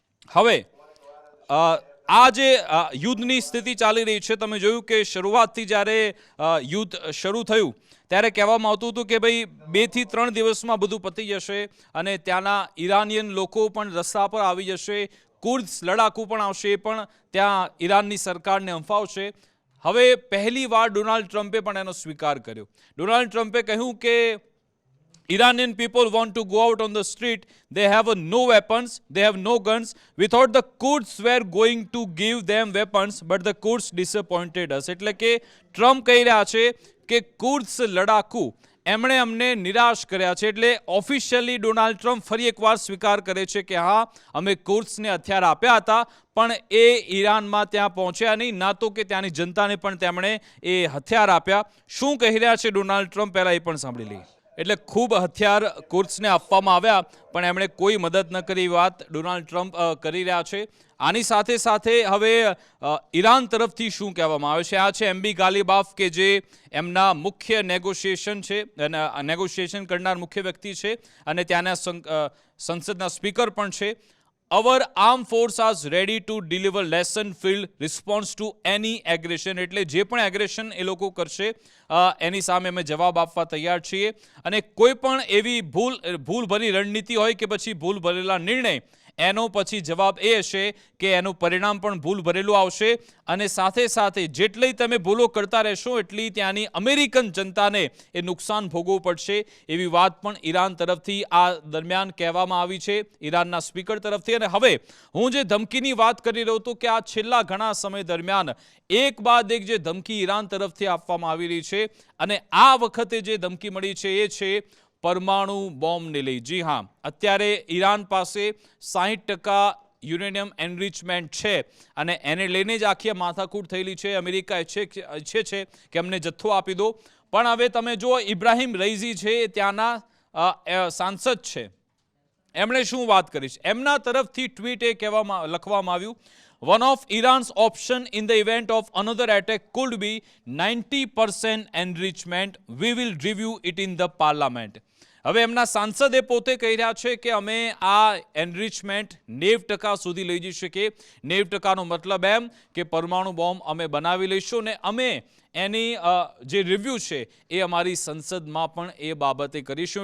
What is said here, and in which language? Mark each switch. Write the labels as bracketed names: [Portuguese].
[Gujarati] હવે આ જે યુદ્ધની સ્થિતિ ચાલી રહી છે, તમે જોયું કે શરૂઆતથી જ્યારે યુદ્ધ શરૂ થયું ત્યારે કહેવામાં આવતું હતું કે ભાઈ 2 થી 3 દિવસમાં બધું પતી જશે અને ત્યાંના ઈરાનિયન લોકો પણ રસ્તા પર આવી જશે, કુર્દ્સ લડાકુ પણ આવશે, એ પણ ત્યાં ઈરાનની સરકારને હંફાવશે. હવે પહેલી વાર ડોનાલ્ડ ટ્રમ્પે પણ એનો સ્વીકાર કર્યો. ડોનાલ્ડ ટ્રમ્પે કહ્યું કે [English] Iranian people want to go out on the street. They have no weapons. They have no guns. We thought the Kurds were going to give them weapons, but the Kurds disappointed us. [Gujarati] એટલે કે Trump કહી રહ્યા છે કે કુર્દ્સ લડાકુ એમણે અમને નિરાશ કર્યા છે. એટલે ઓફિશિયલી ડોનાલ્ડ ટ્રમ્પ ફરી એકવાર સ્વીકાર કરે છે કે હા, અમે કુર્દ્સને હથિયાર આપ્યા હતા, પણ એ ઈરાનમાં ત્યાં પહોંચ્યા નહીં, ના તો કે ત્યાંની જનતાને પણ તેમણે એ હથિયાર આપ્યા. શું કહી રહ્યા છે ડોનાલ્ડ ટ્રમ્પ, પહેલાં એ પણ સાંભળી લઈએ. એટલે ખૂબ હથિયાર કુર્દ્સને આપવામાં આવ્યા, પણ એમણે કોઈ મદદ ન કરી, વાત ડોનાલ્ડ ટ્રમ્પ કરી રહ્યા છે. આની સાથે સાથે હવે ઈરાન તરફથી શું કહેવામાં આવે છે? આ છે એમબી ગાલિબાફ, કે જે એમના મુખ્ય નેગોશિએશન કરનાર મુખ્ય વ્યક્તિ છે અને ત્યાંના સંસદના સ્પીકર પણ છે. [English] Our armed force are ready to deliver lesson filled response to any aggression. [Gujarati] એટલે જે પણ એગ્રેશન એ લોકો કરશે એની સામે અમે જવાબ આપવા તૈયાર છીએ. અને કોઈ પણ એવી ભૂલભરી રણનીતિ હોય કે પછી ભૂલ ભરેલા નિર્ણય, એનો પછી જવાબ એ હશે કે એનું પરિણામ પણ ભૂલ ભરેલું આવશે. અને સાથે સાથે જેટલી તમે ભૂલો કરતા રહેશો એટલી ત્યાંની અમેરિકન જનતાને એ નુકસાન ભોગવવું પડશે, એવી વાત પણ ઈરાન તરફથી આ દરમિયાન કહેવામાં આવી છે, ઈરાનના સ્પીકર તરફથી. અને હવે હું જે ધમકીની વાત કરી રહ્યો હતો કે આ છેલ્લા ઘણા સમય દરમિયાન એક બાદ એક જે ધમકી ઈરાન તરફથી આપવામાં આવી રહી છે, અને આ વખતે જે ધમકી મળી છે એ છે પરમાણુ બોમ્બને લઈ. જી હા, અત્યારે ઈરાન પાસે 60% યુરેનિયમ એનરિચમેન્ટ છે અને એને લઈને જ આખી માથાકૂટ થયેલી છે. અમેરિકા ઈચ્છે છે કે અમને જથ્થો આપી દો. પણ હવે તમે જો ઇબ્રાહિમ રઈઝી છે, ત્યાંના સાંસદ છે, એમણે શું વાત કરી છે? એમના તરફથી ટ્વીટ એ લખવામાં આવ્યું, [English] one of Iran's option in the event of another attack could be 90% enrichment. We will review it in the parliament. [Gujarati] હવે એમના સાંસદે પોતે કહી રહ્યા છે કે અમે આ એનરિચમેન્ટ 90% સુધી લઈ જઈ શકીએ. 90%નો મતલબ એમ કે પરમાણુ બોમ્બ અમે બનાવી લઈશું ને અમે એની જે રિવ્યૂ છે એ અમારી સંસદમાં પણ એ બાબતે કરીશું.